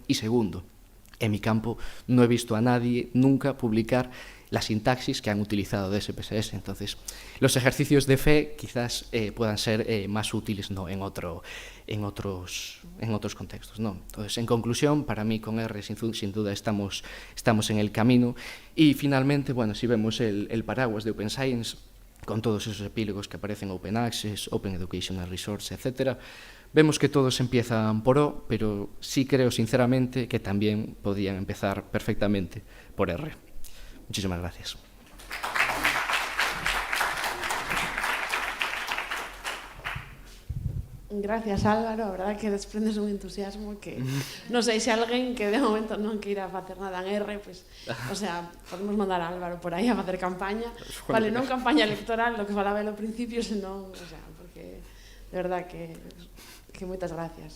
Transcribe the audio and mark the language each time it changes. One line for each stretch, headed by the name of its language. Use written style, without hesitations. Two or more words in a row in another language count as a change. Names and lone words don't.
Spanish: Y segundo, en mi campo no he visto a nadie nunca publicar la sintaxis que han utilizado de SPSS. Entonces, los ejercicios de fe quizás puedan ser más útiles, ¿no?, en otros contextos, ¿no? Entonces, en conclusión, para mí con R sin duda estamos en el camino. Y finalmente, bueno, si vemos el paraguas de Open Science, con todos esos epílogos que aparecen,
English: Open Access, Open Educational Resource, etc.,
Spanish: vemos que todos empiezan por O, pero sí creo sinceramente que también podían empezar perfectamente por R. Muchísimas gracias. Gracias, Álvaro.
Galician: A verdade que desprendes un entusiasmo que non sei se alguén que de momento non queira facer nada en R, pues,
Spanish: o sea,
Galician: podemos mandar a Álvaro por aí a facer campaña. Vale, non campaña electoral, lo que falaba ao principio, senón,
Spanish: o sea,
Galician: porque de verdade que moitas gracias.